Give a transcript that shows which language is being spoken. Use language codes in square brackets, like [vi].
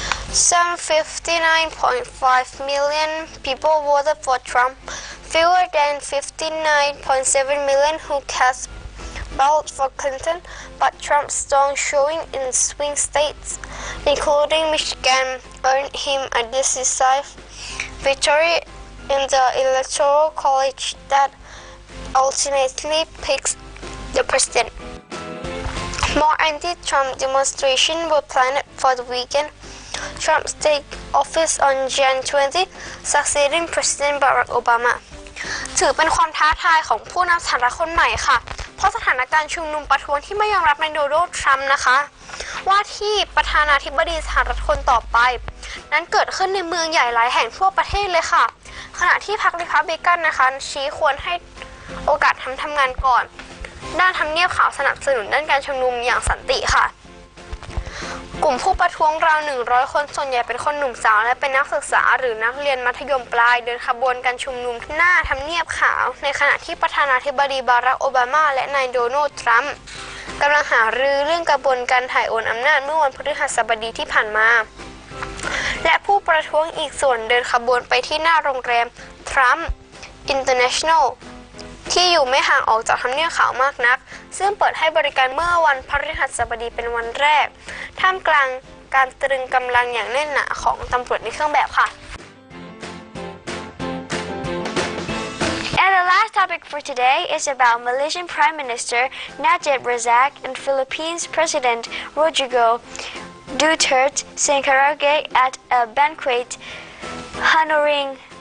[en] Some 59.5 million people voted for Trump, fewer than 59.7 million who cast ballots for Clinton, but Trump's strong showing in swing states, including Michigan, earned him a decisive victory in the Electoral College that ultimately picks the president. More anti-Trump demonstrations were planned for the weekend. Trump takes office on Jan 20, succeeding President Barack Obama. [th] ถือเป็นความท้าทายของผู้นำสหรัฐคนใหม่ค่ะเพราะสถานการณ์ชุมนุมประท้วงที่ไม่ยอมรับนายโดนัลด์ ทรัมป์นะคะว่าที่ประธานาธิบดีสหรัฐคนต่อไปนั้นเกิดขึ้นในเมืองใหญ่หลายแห่งทั่วประเทศเลยค่ะขณะที่พรรครีพับลิกันนะคะชี้ควรให้โอกาสทำงานก่อนด้านทำเนียบขาวสนับสนุนด้านการชุมนุมอย่างสันติค่ะ กลุ่มผู้ประท้วงราว100 คนส่วนใหญ่เป็นคนหนุ่มสาวและเป็นนักศึกษาหรือนักเรียนมัธยมปลายเดินขบวนการชุมนุมหน้าทำเนียบขาวในขณะที่ประธานาธิบดีบารักโอบามาและนายโดนัลด์ ทรัมป์กำลังหารือเรื่องกระบวนการถ่ายโอนอำนาจเมื่อวันพฤหัสบดีที่ผ่านมา และผู้ประท้วงอีกส่วนเดินขบวนไปที่หน้าโรงแรมทรัมป์อินเตอร์เนชั่นแนลที่อยู่ไม่ห่างออกจากทำเนียบขาวมากนักซึ่งเปิดให้บริการเมื่อวันพฤหัสบดีเป็นวันแรกท่ามกลางการตรึงกำลังอย่างแน่นหนาของตำรวจในเครื่องแบบค่ะ [en] And the last topic for today is about Malaysian Prime Minister Najib Razak and Philippines President Rodrigo Duterte sang karaoke at a banquet honoring